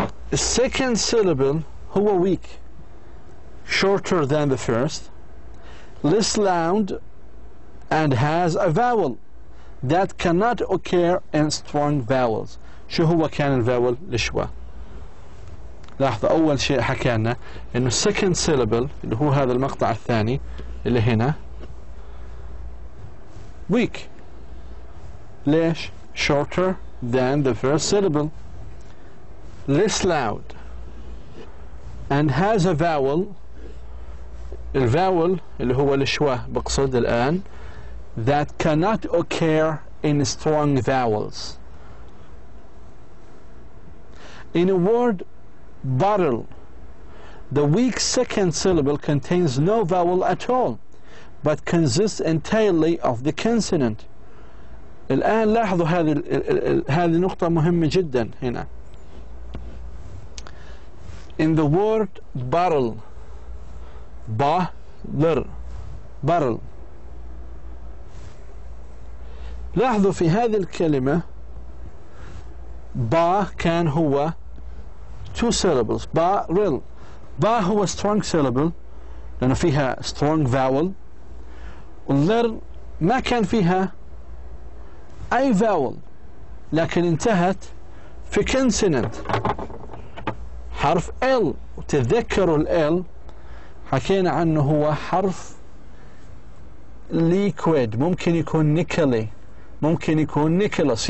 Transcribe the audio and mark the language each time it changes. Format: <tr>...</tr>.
<en>The second syllable</en> <ar>هو</ar> <en>weak, shorter than the first, less loud, and has a vowel that cannot occur in strong vowels.</en> <ar>شو هو كان الفاول؟ الشوا. لاحظوا أول شيء حكينا إنه</ar> <en>second syllable</en> <ar>اللي هو هذا المقطع الثاني اللي هنا weak. ليش؟</ar> <en>shorter than the first syllable, less loud, and has a vowel.</en> <ar>الفاول اللي هو الشوا بقصد الآن</ar> <en>that cannot occur in strong vowels. In a word bottle, the weak second syllable contains no vowel at all but consists entirely of the consonant.</en> <ar>الآن لاحظوا هذه نقطة مهمة جدا هنا.</ar> <en>In the word bottle, bottle,</en> <ar>لاحظوا في هذه الكلمة با كان هو</ar> <en>two syllables.</en> <ar>با هو strong syllable لأنه فيها strong vowel، واللر ما كان فيها أي vowel لكن انتهت في consonant حرف L. وتذكروا ال L حكينا عنه هو حرف liquid، ممكن يكون نيكلي، ممكن يكون نيكولاس.</ar>